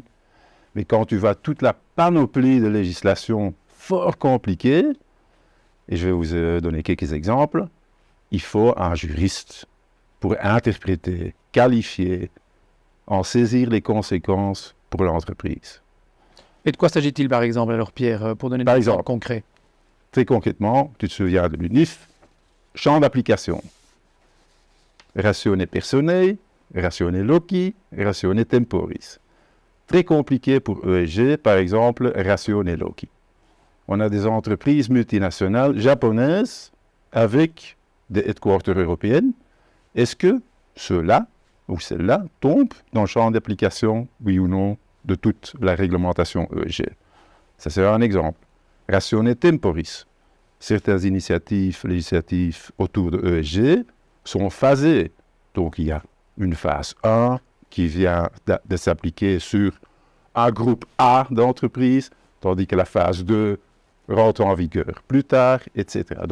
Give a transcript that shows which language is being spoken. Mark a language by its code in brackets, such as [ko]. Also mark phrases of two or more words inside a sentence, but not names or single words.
[fr] Mais quand tu vois toute la panoplie de législation fort compliquée, et je vais vous donner quelques exemples, il faut un juriste pour interpréter, qualifier, en saisir les conséquences pour l'entreprise. Et de quoi s'agit-il, par exemple, alors, Pierre, pour donner des exemples concrets? Très concrètement, tu te souviens de l'UNIF, champ d'application. [la] Ratione personae, ratione loci, ratione temporis. [fr] Très compliqué pour ESG, par exemple, [la] ratione loci. [fr] On a des entreprises multinationales japonaises avec des headquarters européennes. Est-ce que ceux-là ou celles-là tombent dans le champ d'application, oui ou non, de toute la réglementation ESG? Ça, c'est un exemple. [la] Ratione temporis. [fr] Certaines initiatives législatives autour de ESG sont phasées. Donc, il y a une phase 1 qui vient de s'appliquer sur un groupe A d'entreprises, tandis que la phase 2 rentre en vigueur plus tard, etc.